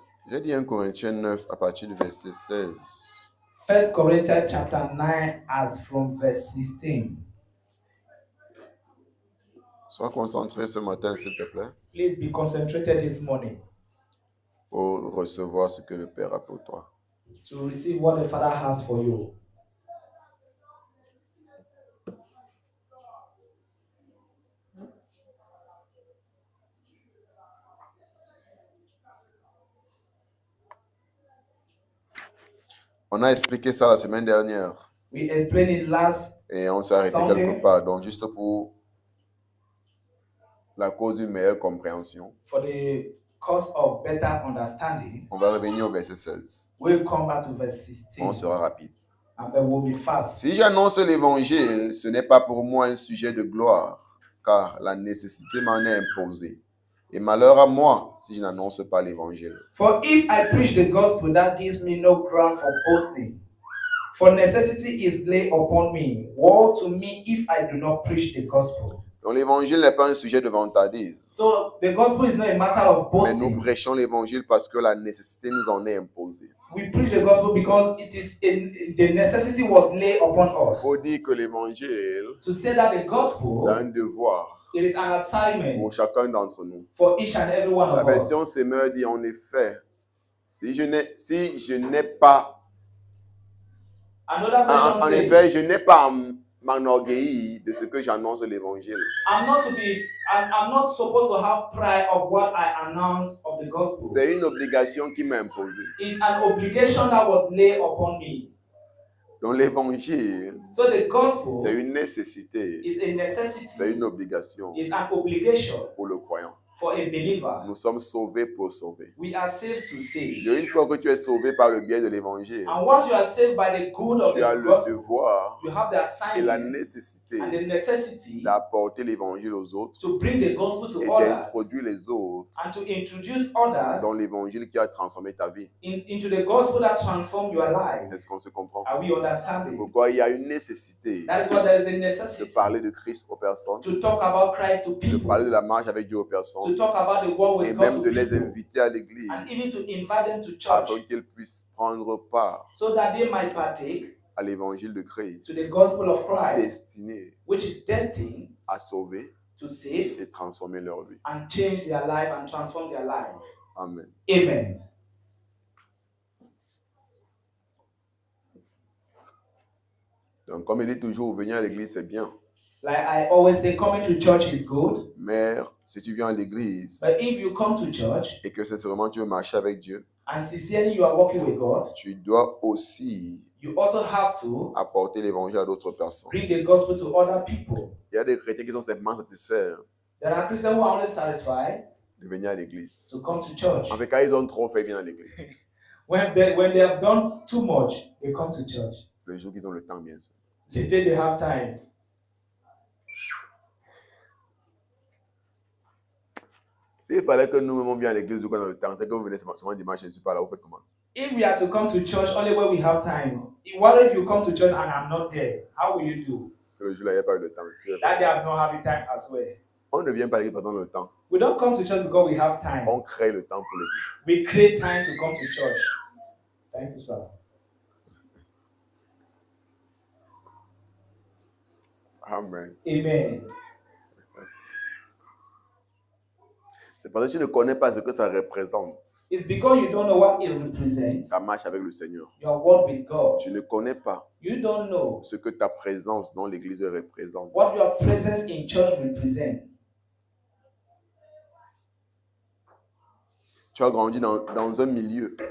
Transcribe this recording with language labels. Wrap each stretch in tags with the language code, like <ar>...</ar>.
<fr>J'ai dit 1 Corinthiens 9 à partir du verset 16.</fr> <en>1 Corinthians chapter 9 as from verse 16.</en> <fr>Sois concentré ce matin, s'il te plaît,</fr> <en>Please be concentrated this morning</en> <fr>pour recevoir ce que le Père a pour toi.</fr> <en>to receive what the Father has for you.</en> <fr>On a expliqué ça la semaine dernière</fr> <en>We explained it last</en> <fr>et on s'est arrêté</fr> <en>Sunday.</en> <fr>quelque part. Donc, juste pour la cause d'une meilleure compréhension,</fr> <en>For the cause of better understanding,</en> <fr>on va revenir au verset 16.</fr> <en>we'll come back to verse 16</en> <fr>On sera rapide.</fr> <en>and then we'll be fast.</en> <fr>Si j'annonce l'évangile, ce n'est pas pour moi un sujet de gloire, car la nécessité m'en est imposée. Et malheur à moi si je n'annonce pas l'évangile.</fr> <en>For if I preach the gospel, that gives me no ground for boasting. For necessity is laid upon me. Woe to me if I do not preach the gospel.</en> <fr>Donc l'évangile n'est pas un sujet de vantardise.</fr> <en>So the gospel is not a matter of</en> <fr>Mais nous</fr> <en>boasting.</en> <fr>prêchons l'évangile parce que la nécessité nous en est imposée.</fr> <en>We preach the gospel because the necessity was laid upon</en> <fr>Il</fr> <en>us.</en> <fr>faut dire que l'évangile,</fr> <en>To say that the</en> <fr>c'est</fr> <en>gospel,</en> <fr>un devoir</fr> <en>it is an assignment</en> <fr>pour chacun d'entre nous.</fr> <en>for each and every one</en> <fr>La</fr> <en>of us.</en> <fr>version Semeur dit en effet, si je n'ai pas,</fr> <en>Another version</en> <fr>en</fr> <en>says,</en> <fr>effet, je n'ai pas à m'enorgueillir de ce que j'annonce l'évangile.</fr> <en>I'm not supposed to have pride of what I announce of the gospel.</en> <fr>C'est une obligation qui m'est imposée.</fr> <en>It's an obligation that was laid upon me.</en> <fr>Donc l'évangile,</fr> <en>So the gospel</en> <fr>c'est une nécessité,</fr> <en>is a necessity.</en> <fr>c'est une obligation</fr> <en>It's an obligation</en> <fr>pour le croyant.</fr> <en>For a believer,</en> <fr>Nous sommes sauvés pour sauver.</fr> <en>we are saved to save.</en> <fr>Et une fois que tu es sauvé par le biais de l'évangile,</fr> <en>And once you are saved by the good of</en> <fr>tu as</fr> <en>the</en> <fr>le</fr> <en>gospel,</en> <fr>devoir</fr> <en>you have the</en> <fr>et la</fr> <en>assignment and the</en> <fr>nécessité</fr> <en>necessity</en> <fr>d'apporter l'évangile aux autres</fr> <en>to bring the gospel to</en> <fr>et</fr> <en>others</en> <fr>d'introduire les autres</fr> <en>and to introduce others</en> <fr>dans l'évangile qui a transformé ta vie.</fr> <en>into the gospel that transforms your life.</en> <fr>Est-ce qu'on se comprend?</fr> <en>Are we understanding?</en> <fr>Pourquoi il y a une nécessité</fr> <en>That is why there is a</en> <fr>de</fr> <en>necessity</en> <fr>parler de Christ aux personnes,</fr> <en>to talk about Christ to people,</en> <fr>parler de la marche avec Dieu aux</fr> <en>to</en> <fr>personnes</fr> <en>talk about the war</en> <fr>et</fr> <en>with</en> <fr>même</fr> <en>God</en> <fr>de</fr> <en>to</en> <fr>les</fr> <en>people,</en> <fr>inviter à l'église</fr> <en>and even to invite them to church</en> <fr>afin qu'ils puissent prendre part</fr> <en>so that they might partake</en> <fr>à l'évangile de</fr> <en>to</en> <fr>Christ</fr> <en>the gospel of Christ,</en> <fr>destiné</fr> <en>which is destined</en> <fr>à sauver</fr> <en>to save</en> <fr>et transformer leur vie.</fr> <en>and change their life and transform their life. Amen. Amen.</en> <fr>Donc, comme il dit toujours, venir à l'église, c'est bien.</fr> <en>Like I always say, coming to church is good,</en> <fr>Mais si tu viens à l'église</fr> <en>but if you come to church</en> <fr>et que sincèrement tu veux marcher avec Dieu,</fr> <en>and sincerely you are walking with God,</en> <fr>tu dois aussi</fr> <en>you also have to</en> <fr>apporter l'évangile à d'autres personnes.</fr> <en>bring the gospel to other people.</en> <fr>Il y a des chrétiens qui sont simplement satisfaits</fr> <en>There are Christians who are only satisfied</en> <fr>de venir à l'église.</fr> <en>to come to church.</en> <fr>En fait, quand ils ont trop fait, ils viennent à l'église.</fr> <en>When they have done too much, they come to church.</en> <fr>Le jour qu'ils ont le temps, bien sûr.</fr> <en>The day they have time.</en> <fr>S'il fallait que nous-mêmes viens à l'église quand on a le temps, c'est que vous venez seulement dimanche, je ne suis pas là, vous faites comment?</fr> <en>If we are to come to church only when we have time, what if you come to church and I'm not there? How will you do?</en> <fr>Que le jour-là, il n'y a pas eu le temps.</fr> <en>That day I'm not having time as well.</en> <fr>On ne vient pas à l'église pendant le temps.</fr> <en>We don't come to church because we have time.</en> <fr>On crée le temps pour l'église.</fr> <en>We create time to come to church. Thank you, sir. Amen. Amen.</en> <fr>C'est parce que tu ne connais pas ce que ça représente.</fr> <en>It's because you don't know what it represents.</en> <fr>Ta marche avec le Seigneur.</fr> <en>Your walk with God.</en> <fr>Tu ne connais pas</fr> <en>You don't know</en> <fr>ce que ta présence dans l'église représente.</fr> <en>what your presence in church represents.</en> <fr>Tu as grandi dans un milieu</fr>